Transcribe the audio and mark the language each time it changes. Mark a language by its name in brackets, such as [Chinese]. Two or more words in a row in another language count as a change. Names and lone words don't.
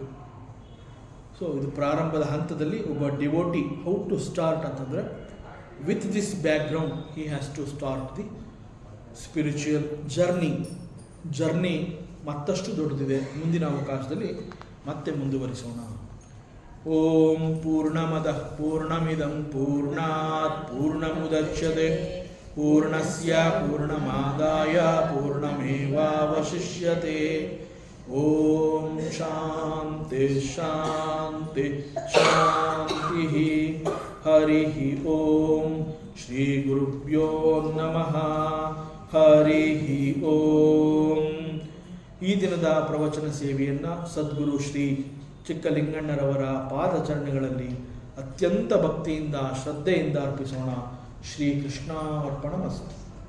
[Kannada] ಸೊ ಇದು ಪ್ರಾರಂಭದ ಹಂತದಲ್ಲಿ ಒಬ್ಬ [English] devotee how to start ಅಂತಂದರೆ, with this background he has to start the spiritual journey [Kannada] ಮತ್ತಷ್ಟು ದೊಡ್ಡದಿದೆ. ಮುಂದಿನ ಅವಕಾಶದಲ್ಲಿ ಮತ್ತೆ ಮುಂದುವರಿಸೋಣ. [Sanskrit] ಓಂ ಪೂರ್ಣಮದಃ ಪೂರ್ಣಮಿದಂ ಪೂರ್ಣಾತ್ ಪೂರ್ಣಮುದಚ್ಯತೆ ಪೂರ್ಣಸ್ಯ ಪೂರ್ಣಮಾದಾಯ ಪೂರ್ಣಮೇವಾವಶಿಷ್ಯತೆ. ಓಂ ಶಾಂತಿ ಶಾಂತಿ ಶಾಂತಿ. ಹರಿ ಓಂ. ಶ್ರೀ ಗುರುಭ್ಯೋ ನಮಃ. ಹರಿ ಓಂ. [Kannada] ಈ ದಿನದ ಪ್ರವಚನ ಸೇವೆಯನ್ನು ಸದ್ಗುರು ಶ್ರೀ ಚಿಕ್ಕಲಿಂಗಣ್ಣರವರ ಪಾದಚರಣೆಗಳಲ್ಲಿ ಅತ್ಯಂತ ಭಕ್ತಿಯಿಂದ ಶ್ರದ್ಧೆಯಿಂದ ಅರ್ಪಿಸೋಣ. [Sanskrit] ಶ್ರೀ ಕೃಷ್ಣಾರ್ಪಣಮಸ್ತು.